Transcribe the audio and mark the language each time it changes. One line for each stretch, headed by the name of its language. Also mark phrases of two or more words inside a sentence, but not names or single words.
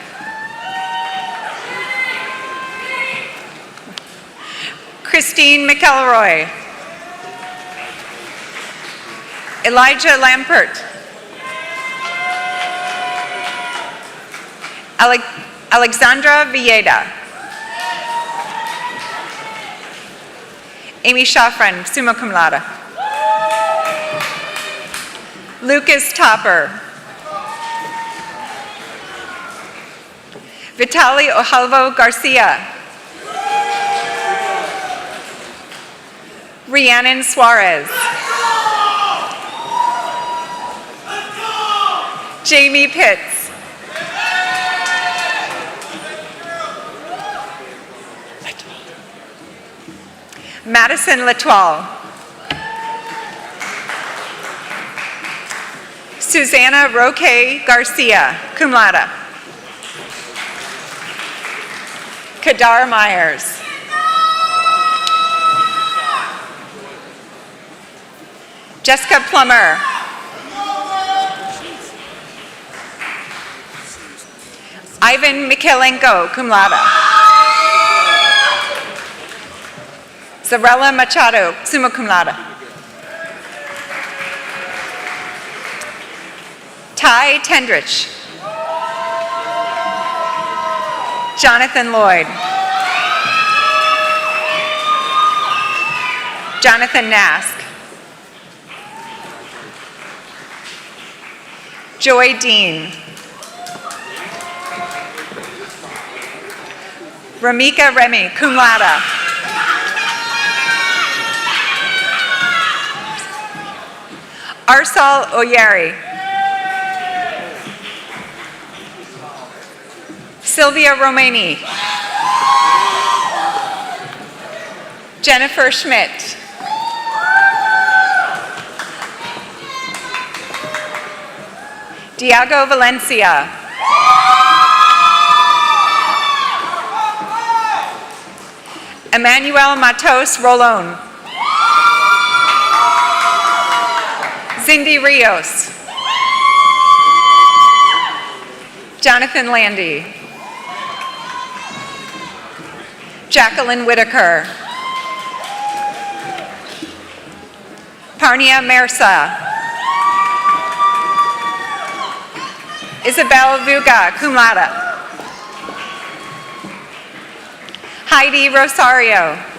English: Christine McElroy. Elijah Lampert. Alexandra Villeda. Amy Shafran,
Latin: summa cum laude.
English: Lucas Topper. Vitali Ojalvo Garcia. Rhiannon Suarez. Jamie Pitts. Madison Latoile. Susanna Roque Garcia,
Latin: cum laude.
English: Kadar Myers. Jessica Plummer. Ivan Mikhailenko,
Latin: cum laude.
English: Zarella Machado,
Latin: summa cum laude.
English: Ty Tendrich. Jonathan Lloyd. Jonathan Nask. Joy Dean. Ramika Remy,
Latin: cum laude.
English: Arsal Oyeri. Sylvia Romani. Jennifer Schmidt. Diago Valencia. Emmanuel Matos Rolon. Cindy Rios. Jonathan Landy. Jacqueline Whitaker. Parnia Mersa. Isabel Vuga,
Latin: cum laude.
English: Heidi Rosario.